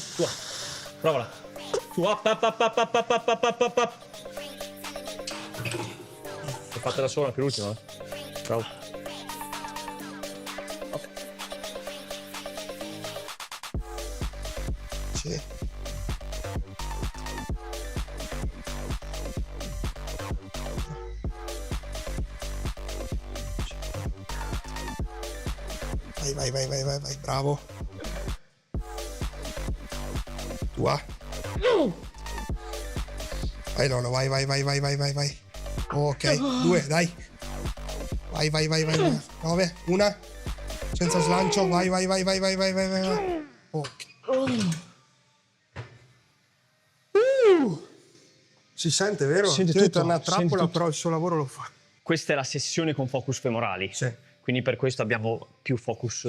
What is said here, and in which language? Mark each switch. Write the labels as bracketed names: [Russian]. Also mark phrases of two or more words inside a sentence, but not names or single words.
[Italian] Su, provala. Su, up, up, up, up, up, up, up, up, up, up. L'ho fatta da sola anche l'ultima. Bravo. Ok. Sì. Vai, vai, vai, vai, vai, vai, bravo. Tua. Vai Lolo, vai, vai, vai, vai, vai, vai, vai. Ok, 2, dai. Vai, vai, vai, vai, vai. 9, una. Senza slancio, vai, vai, vai, vai, vai, vai, vai, vai, vai. Ok. Si sente, vero? Sente Ti ho detto, tutto, è una sente trappola, tutto. però il suo lavoro lo fa. Questa è la sessione con focus femorali. Sì. Quindi per questo abbiamo più focus